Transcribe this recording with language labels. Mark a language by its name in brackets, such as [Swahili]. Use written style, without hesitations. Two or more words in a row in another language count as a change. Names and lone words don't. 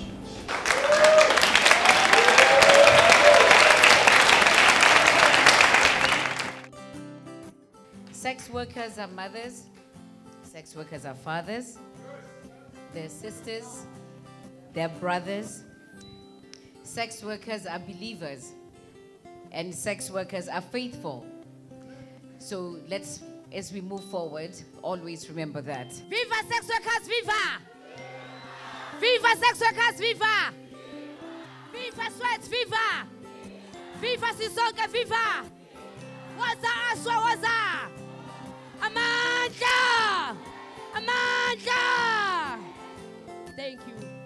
[English] Sex workers are mothers, sex workers are fathers, they're sisters, they're brothers. Sex workers are believers, and sex workers are faithful. So let's, as we move forward, always remember that. Viva sex workers, viva! Viva sex workers, viva! Viva sweats, viva! Viva Sisonke, viva! Waza Aswa, waza! Amandla! Amandla! Thank you.